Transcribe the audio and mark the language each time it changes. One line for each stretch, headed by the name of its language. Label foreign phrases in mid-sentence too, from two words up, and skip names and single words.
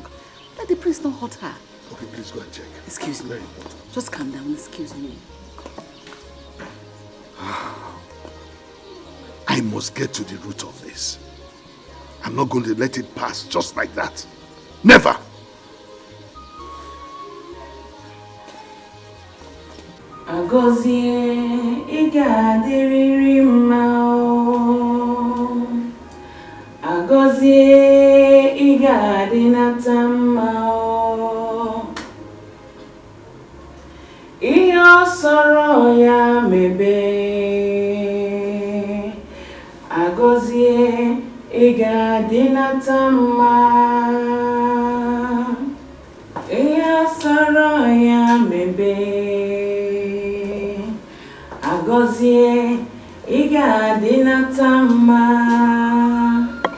English: Let the prince not hurt her. Okay, please go and check. Excuse me. Very important. Just calm down. Excuse me. I must get to the root of this. I'm not going to let it pass just like that. Never!
Igbo: Agozie igadiri mao Agozie igadinata mao Iyo soro ya mebe Agozie igadinata mao Iyo soro ya mebe Agozie igadinata mao.